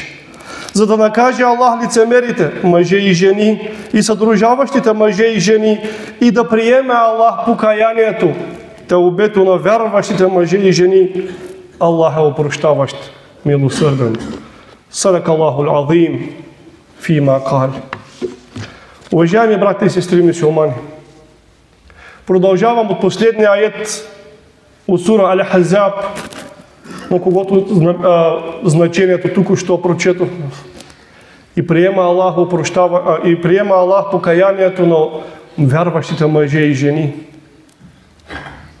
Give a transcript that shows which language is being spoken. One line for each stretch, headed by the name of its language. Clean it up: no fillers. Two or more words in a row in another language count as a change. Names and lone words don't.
Bulgarian: За да накаже Аллах лицемерите, мъже и жени, и съдружаващите мъже и жени, и да приеме Аллах покаянието, тълбето на вярващите мъже и жени. Аллах е опрощаващ, милосърден.
Arabic: صدق الله العظيم فيما قال.
Bulgarian: Уважаеми брати и сестри мюсюлмани, продължавам от последния аят от сура Ал-Ахзаб, на когото значението тук що прочетох. И приема Аллах покаянието на вярващите мъже и жени.